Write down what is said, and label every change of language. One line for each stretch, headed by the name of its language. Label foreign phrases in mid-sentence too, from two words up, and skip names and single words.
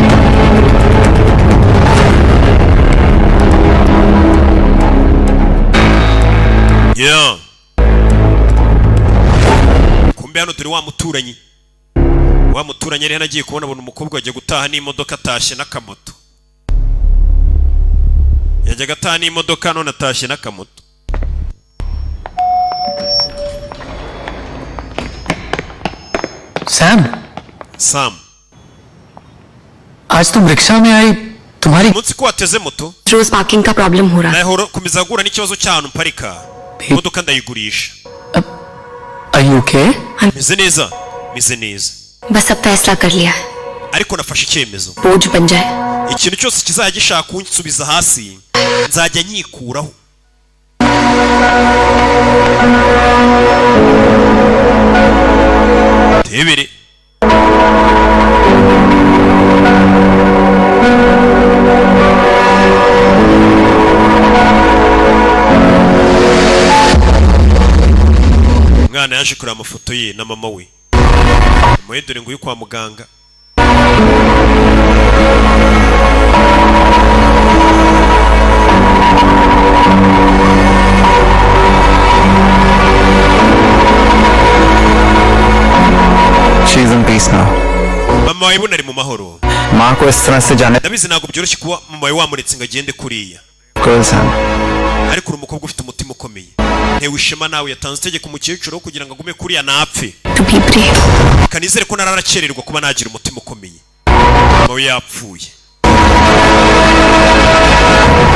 Kinyarwanda: yeah kumbe hano turi wa muturanyi yari hanagiye kubona abona umukobwa wagiye gutaha n'imodoka atashye n'akamoto yajyaga ataha n'imodoka none atashye n'akamoto Sam
Hindi: आज तुम रिक्शा में आई तुम्हारी
Kinyarwanda: munsi ko wateze moto
Hindi: रोज पार्किंग का प्रॉब्लम हो रहा है
Kinyarwanda: nahora komeza gura n'ikibazo cy'ahantu mparika imodoka ndayigurisha
English: Are you okay?
Kinyarwanda: meze neza
Hindi: बस अब फैसला कर लिया है
Kinyarwanda: ariko nafashe icyemezo
Hindi: बोझ बन जाए
Kinyarwanda: ikintu cyose kizajya gishaka kunsubiza hasi nzajya nyikuraho tebere umwana yaje kureba amafoto ye na mama we dore ngo uyu kwa muganga
English: She's in peace now.
Kinyarwanda: mama wawe bunari mu mahoro
Hindi: माँ को इस तरह से जाने
Kinyarwanda: ndabizi ntabwo byoroshye kuba mama wawe wamuretse ngo agende kuriya
Hindi: girls हैं
Kinyarwanda: ariko uri umukobwa ufite umutima ukomeye ntewe ishema nawe yatanze itegeko umukecuru kugira ngo agume kuriya napfe kanizere ko nararakererwa kuba nagira umutima ukomeye mama we yapfuye